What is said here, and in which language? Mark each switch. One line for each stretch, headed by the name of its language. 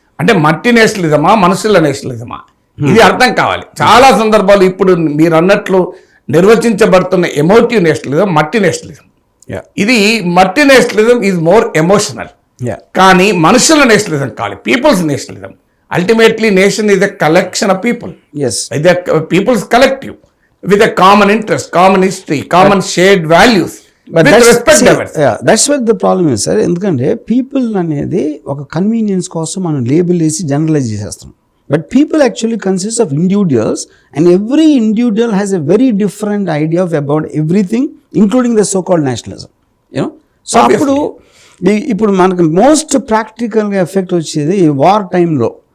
Telugu: అంటే మట్టి నేషనలిజమా, మనుషుల నేషనలిజమా, ఇది అర్థం కావాలి. చాలా సందర్భాలు ఇప్పుడు మీరు అన్నట్లు నిర్వచించబడుతున్న ఎమోటివ్ నేషనలిజం మట్టి నేషనలిజం. ఇది మట్టి నేషనలిజం
English: Is more emotional.
Telugu: కానీ మనుషుల నేషనలిజం కావాలి, peoples nationalism.
English: Ultimately, nation is a collection of people. Yes. It's a people's collective with a common interest, common history, common shared values. But with that's, respect diversity. Yeah, that's what the problem is, sir.
Telugu: ఎందుకంటే people అనేది ఒక convenience కోసం మనం label వేసి generalise చేసేస్తాం.
English: But people actually consist of individuals, and every individual has a very different idea of about everything, including the so called nationalism.
Telugu: You know, so అప్పుడు ఇప్పుడు మనకు మోస్ట్ ప్రాక్టికల్గా ఎఫెక్ట్ వచ్చేది ఈ వార్ టైంలో.